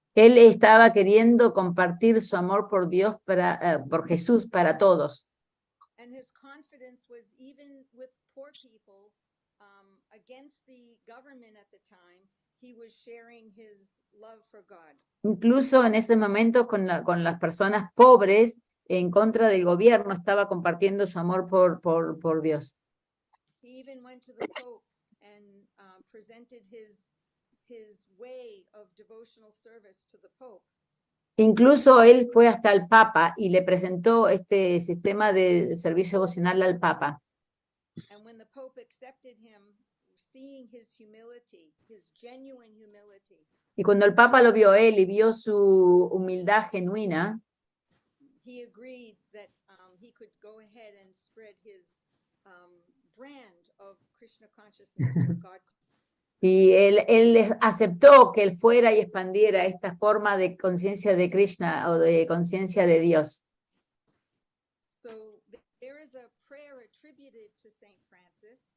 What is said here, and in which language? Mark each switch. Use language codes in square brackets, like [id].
[es] Él estaba queriendo compartir su amor por Dios, por Jesús para todos. [en] And his confidence was even with poor people, against the government at the time, he was sharing his love for God. [es] Incluso en ese momento con las personas pobres en contra del gobierno estaba compartiendo su amor por Dios. [en] He even went to the Pope and presented his way of devotional service to the Pope. [es] Incluso él fue hasta el Papa y le presentó este sistema de servicio devocional al Papa. [en] And when the Pope accepted him, seeing his humility, his genuine humility, [es] Y cuando el Papa lo vio a él y vio su humildad genuina, [en] he agreed that he could go ahead and spread his brand of Krishna consciousness or God. [es] y él aceptó que él fuera y expandiera esta forma de conciencia de Krishna o de conciencia de Dios. [en] So there is a prayer attributed to Saint Francis.